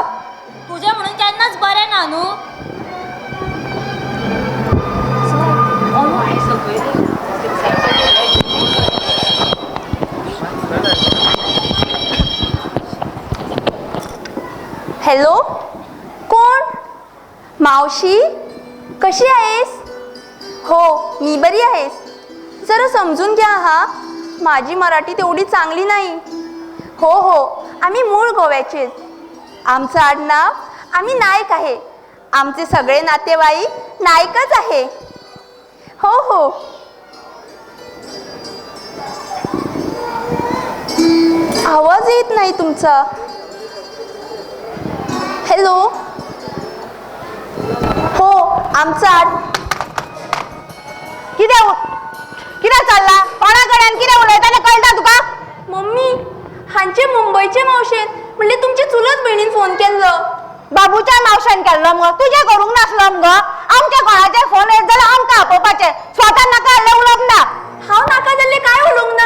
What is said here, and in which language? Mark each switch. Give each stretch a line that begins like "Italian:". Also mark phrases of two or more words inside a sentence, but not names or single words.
Konkani: तुजें म्हणून केन्नाच बरें ना न्हू.
Marathi: हॅलो, कोण? मावशी, कशी आहेस? हो मी बरी आहेस. जरा समजून घ्या हा, माझी मराठी तेवढी चांगली नाही. हो हो आम्ही मूळ गोव्याचेच. आमचं आडनाव आम्ही नाईक आहे. आमचे सगळे नातेवाईक नाईकच आहे. हो हो. आवाज येत नाही तुमचा.
Konkani: हॅलो. हो आमचा किती चालला कोणाकडेन किती उलयताना कळटा तुका? मम्मी हांचे मुंबईचे मावशेन म्हणजे तुमचे चुलत भयणीन फोन केल्लो. बाबूच्या मावशेन केल्लो मगो, तुझे करूंक नासलो मगो. आमच्या कोणाचे फोन येत जाल्यार आमकां आपोवपाचे. स्वता नाका जाल्यार उलोवंक ना. हांव नाका जाल्यार काय उलोवंक ना?